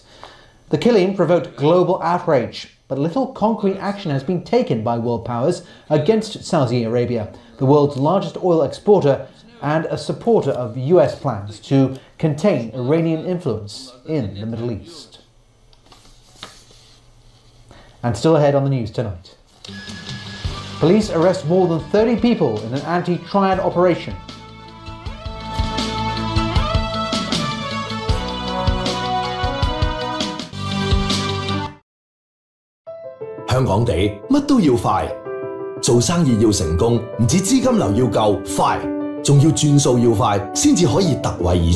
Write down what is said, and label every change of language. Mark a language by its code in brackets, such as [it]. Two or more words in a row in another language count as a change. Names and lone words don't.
[en] The killing provoked global outrage, but little concrete action has been taken by world powers against Saudi Arabia, the world's largest oil exporter and a supporter of US plans to contain Iranian influence in the Middle East. And still ahead on the news tonight. Police arrest more than 30 people in an anti-triad operation. [yue] 香港地乜都要快，做生意要成功，唔止資金流要夠快，仲要轉數要快，先至可以突圍而出。